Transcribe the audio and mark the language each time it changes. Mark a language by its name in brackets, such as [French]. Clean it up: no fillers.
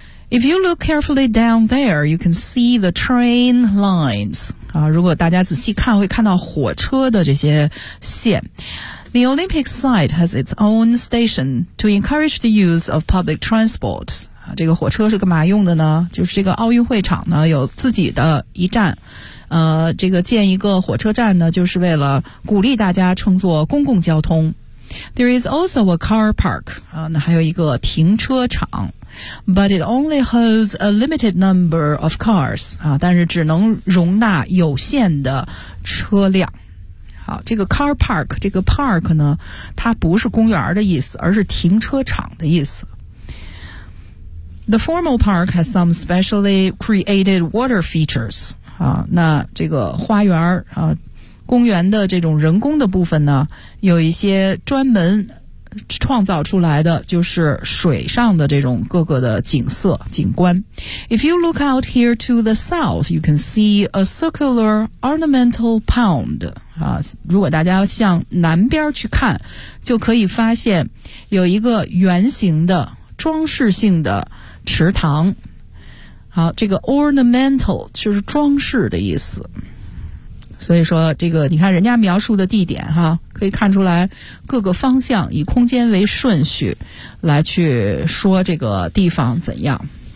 [English] If you look carefully down there, you can see the train lines. [Chinese] 啊，如果大家仔细看，会看到火车的这些线。 [English] The Olympic site has its own station to encourage the use of public transport. [Chinese] 啊，这个火车是干嘛用的呢？就是这个奥运会场呢，有自己的一站。这个建一个火车站呢，就是为了鼓励大家乘坐公共交通。 [English] There is also a car park. [Chinese] 啊，那还有一个停车场。 [English] But it only holds a limited number of cars. [Chinese] 啊，但是只能容纳有限的车辆。好，这个 car park， 这个 park 呢，它不是公园的意思，而是停车场的意思。 [English] The formal park has some specially created water features. [Chinese] 啊，那这个花园啊，公园的这种人工的部分呢，有一些专门创造出来的就是水上的这种各个的景色景观。 [English] If you look out here to the south, you can see a circular ornamental pond. [Chinese] 啊，如果大家向南边去看，就可以发现有一个圆形的装饰性的池塘。好，这个 ornamental 就是装饰的意思。所以说这个你看人家描述的地点哈，可以看出来各个方向以空间为顺序来去说这个地方怎样。